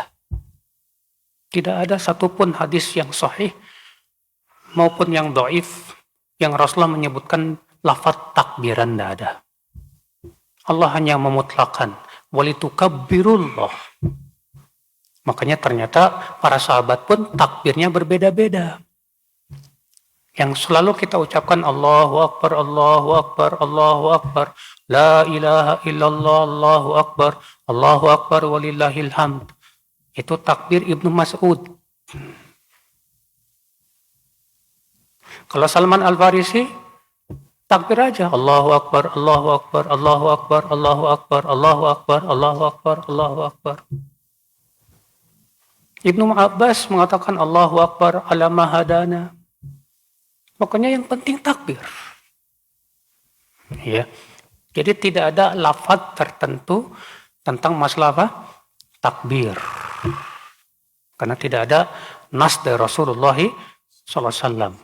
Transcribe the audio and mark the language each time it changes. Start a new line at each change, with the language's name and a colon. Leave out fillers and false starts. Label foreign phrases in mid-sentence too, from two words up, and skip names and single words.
Indonesian: Tidak ada satupun hadis yang sahih maupun yang dhaif yang Rasulullah menyebutkan lafaz takbiran, tidak ada. Allah hanya memutlakan walitukabbirullah. Makanya ternyata para sahabat pun takbirnya berbeda-beda. Yang selalu kita ucapkan
Arabic: الله أكبر، الله أكبر، الله أكبر، لا إله إلا الله، الله أكبر ولله الحمد.
Indonesian: Itu takbir Ibnu Mas'ud. Kalau Salman Al-Farisi, takbir aja.
Arabic: الله أكبر، الله أكبر، الله أكبر، الله أكبر، الله أكبر، الله أكبر، الله أكبر.
Indonesian: Ibnu Abbas mengatakan
Arabic: الله أكبر على ما هدانا.
Indonesian: Pokoknya yang penting takbir. Ya. Jadi tidak ada lafaz tertentu tentang masalah apa? Takbir. Karena tidak ada nas dari Rasulullah SAW.